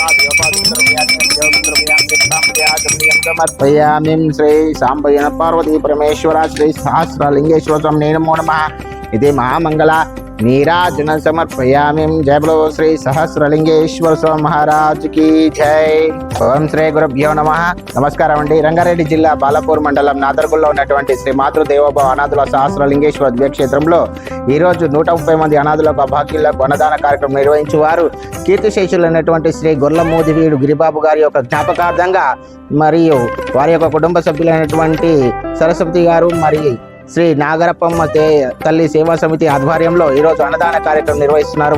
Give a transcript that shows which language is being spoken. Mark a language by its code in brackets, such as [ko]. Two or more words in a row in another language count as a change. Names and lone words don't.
[sa] समर्पयामि। श्री सांबयन पार्वती परमेश्वर श्री सहस्रलिंगेश्वर स्वामिने नमो नमः इति महामंगला नीराजन समर्पयामि। [hi] जय बोलो श्री सहस्रलिंगेश्वर स्वामी महाराज की जय। [sa] ओम श्री गुरुभ्यो नमः। [te] నమస్కారం అండి। రంగారెడ్డి జిల్లా బాలాపూర్ మండలం నాదర్గుల్లో ఉన్నటువంటి శ్రీ మాతృదేవోభవ అనాథుల సహస్రలింగేశ్వర దివ్యక్షేత్రంలో ఈరోజు 130 మంది అనాథులకు అభాగ్యులకు అన్నదాన కార్యక్రమం నిర్వహించేవారు కీర్తిశేషులైనటువంటి శ్రీ గొర్లమూదివీడు గిరిబాబు గారి యొక్క జ్ఞాపకార్థంగా మరియు వారి యొక్క కుటుంబ సభ్యులైనటువంటి సరస్వతి గారు మరియు శ్రీ నాగరప్పమ్మ తల్లి సేవా సమితి ఆధ్వర్యంలో ఈరోజు అన్నదాన కార్యక్రమం నిర్వహిస్తున్నారు।